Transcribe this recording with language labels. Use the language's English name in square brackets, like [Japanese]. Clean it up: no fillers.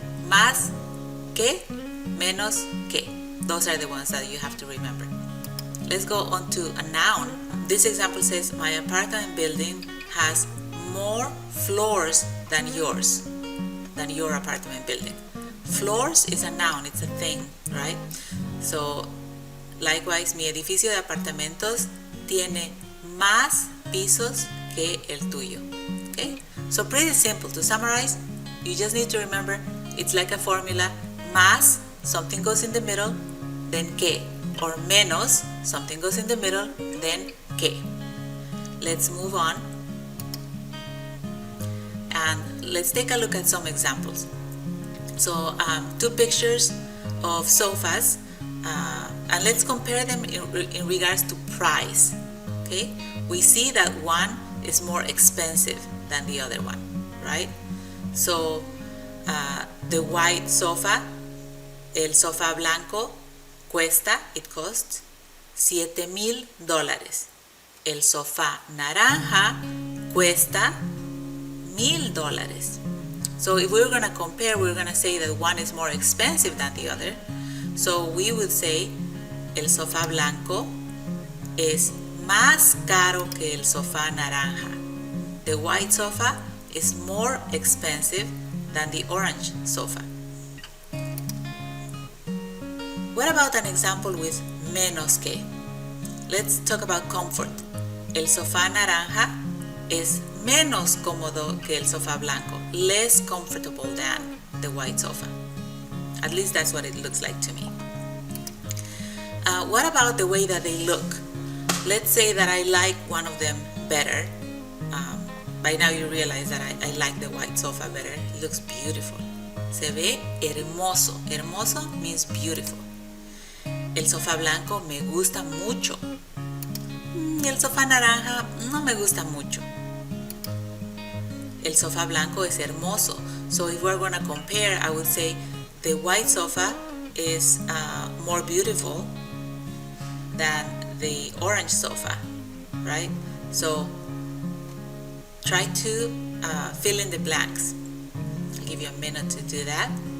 [Spanish] Más que, menos que. [English] Those are the ones that you have to remember. Let's go on to a noun. This example says, my apartment building has more floors than yours, than your apartment building. Floors is a noun, it's a thing, right? So, likewise, [Spanish] mi edificio de apartamentos tiene más pisos que el tuyo. [English] Okay? So pretty simple. To summarize, you just need to remember it's like a formula. Más, something goes in the middle, then que. Or menos, something goes in the middle, then que. Let's move on. And let's take a look at some examples. So two pictures of sofas, and let's compare them in regards to price. Okay, we see that one is more expensive than the other one, right? So the white sofa, [Spanish] el sofá blanco, [English] it costs $7,000. [Spanish] El sofá naranja cuesta $1,000. [English] So if we're going to compare, we're going to say that one is more expensive than the other. So we would say [Spanish] el sofá blanco es más caro que el sofá naranja. [English] The white sofa is more expensive than the orange sofa. What about an example with menos que? Let's talk about comfort. [Spanish] El sofá naranja es menos cómodo que el sofá blanco, [English] less comfortable than the white sofa. At least that's what it looks like to me. What about the way that they look? Let's say that I like one of them better. By now you realize that I like the white sofa better. It looks beautiful. [Spanish] Se ve hermoso. [English] Hermoso means beautiful. [Spanish] El sofá blanco me gusta mucho. El sofá naranja no me gusta mucho. El sofá blanco es hermoso. [English] So if we're going to compare, I would say the white sofa is more beautiful than the orange sofa, right? So try to fill in the blanks. I'll give you a minute to do that.